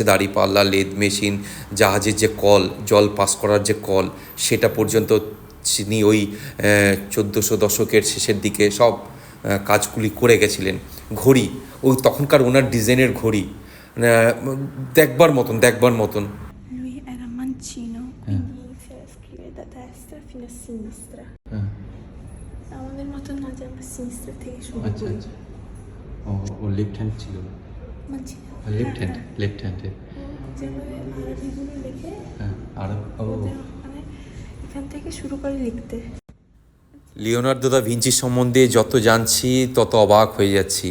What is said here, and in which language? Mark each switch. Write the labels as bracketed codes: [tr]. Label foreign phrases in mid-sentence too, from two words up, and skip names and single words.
[bn] দাড়িপাল্লা, [en] lathe machine, [bn] জাহাজের যে কল, জল পাস করার যে কল, সেটা পর্যন্ত তিনি ওই 1400 দশকের শেষের দিকে সব কাজগুলি করে গেছিলেন। ঘড়ি, ওই তখনকার ওনার ডিজাইনের ঘড়ি দেখবার মতন। [it] Lui era mancino, quindi si scrive da destra fino a sinistra. [bn] আমাদের মতন না, যে আমরা সিনিস্টার থেকে শুরু করি। আচ্ছা, ও [en] left hand [bn] ছিল। মানচিনো [en] left hande [bn] যেভাবে আরবিগুলো লিখে, আর মানে এখান থেকে শুরু করে লিখতে। লিওনার্দো দা ভিঞ্চি সম্বন্ধে যত জানছি তত অবাক হয়ে যাচ্ছি।